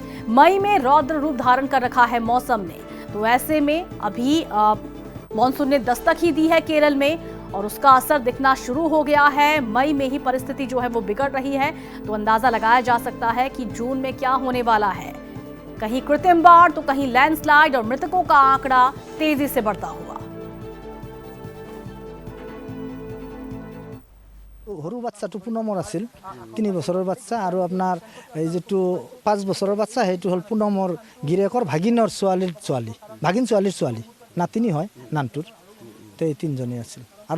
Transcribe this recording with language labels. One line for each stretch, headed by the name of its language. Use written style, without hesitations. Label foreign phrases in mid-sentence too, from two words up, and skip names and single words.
Hindi: मई में रौद्र रूप धारण कर रखा है मौसम ने, तो ऐसे में अभी मॉनसून ने दस्तक ही दी है केरल में और उसका असर दिखना शुरू हो गया है। मई में ही परिस्थिति जो है वो बिगड़ रही है, तो अंदाजा लगाया जा सकता है कि जून में क्या होने वाला है। कहीं कृत्रिम बाढ़ तो कहीं लैंडस्लाइड और मृतकों का आंकड़ा तेजी से बढ़ता हुआ।
Assamese: সৰু বাচ্চাটো পুনমৰ আছিল 3 বছৰৰ বাচ্চা আৰু আপোনাৰ এই যেটো 5 বছৰৰ বাচ্চা সেইটো হল পুনমৰ গিৰেকৰ ভাগিনৰ ছোৱালীৰ ছোৱালী ভাগিন ছোৱালীৰ ছোৱালী নাতিনী হয় নানটোৰ তে তিনজনী আছিল আৰু